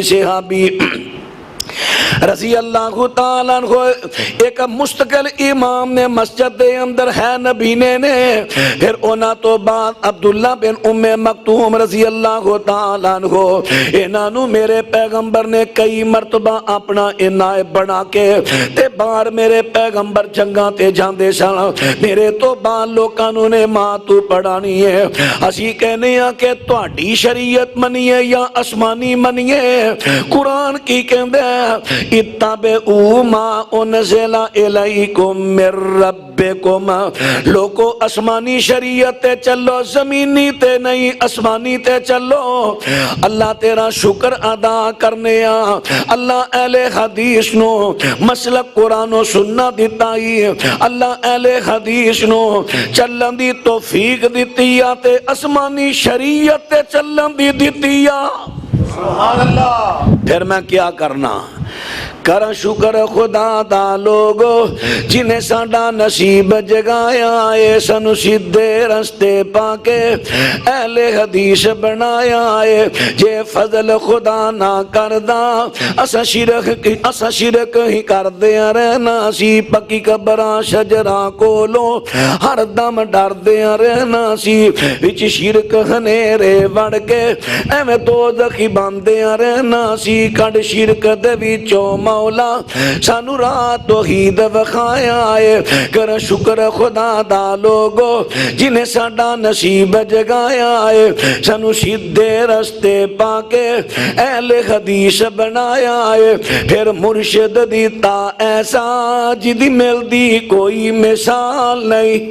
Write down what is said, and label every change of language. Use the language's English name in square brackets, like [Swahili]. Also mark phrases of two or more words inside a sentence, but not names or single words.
[Punjabi] صحابی [Arabic] رضی اللہ تعالیٰ عنہ، [Punjabi] ایک مستقل امام نے مسجد دے اندر ہے نبینے نے، پھر اونا تو بعد عبداللہ بن ام مکتوم [Arabic] رضی اللہ تعالیٰ عنہ، [Punjabi] انہوں میرے پیغمبر نے کئی مرتبہ اپنا نائب بنا کے تے باہر میرے پیغمبر جنگاں تے جاندے سن، میرے تو بعد لوکاں نے ماں تو پڑھانی ہے۔ اسی کہنے ہیں کہ تواڈی شریعت منیے یا آسمانی منیے، قرآن کی کہندے [Arabic] اتبعوا ما انزل الیکم من ربکم، [Punjabi] لوگو آسمانی شریعت تے چلو، زمینی تے نہیں آسمانی تے چلو۔ اللہ تیرا شکر ادا کرنے آ، اللہ اہل حدیث نو مسلک قرآن و سننا دیتا ہی، اللہ اہل حدیث نو چلن دی توفیق دیتی آ تے آسمانی شریعت تے چلن دی دیتی آ۔ [Arabic] سبحان اللہ۔ [Punjabi] پھر میں کیا کرنا؟ کر شکر خدا دا لوگو جنہیں ساڈا نصیب جگایا ہے سانو سیدھے رستے پا کے اہل حدیث بنایا ہے جے فضل خدا نہ کردا اسا شرک ہی کردیاں رہنا سی پکی قبراں شجراں کولوں ہر دم ڈردیاں رہنا سی وچ شرک ہنیرے وڑ کے ایویں دوزخی باندیاں رہنا سی کڈ شرک دے وچوں مولا سانو راہ توحید وکھایا ہے کر شکر خدا دا لوگو جنہیں ساڈا نصیب جگایا ہے سانو سیدھے رستے پا کے اہل حدیث بنایا ہے پھر مرشد دیتا ایسا جدی ملدی کوئی مثال نہیں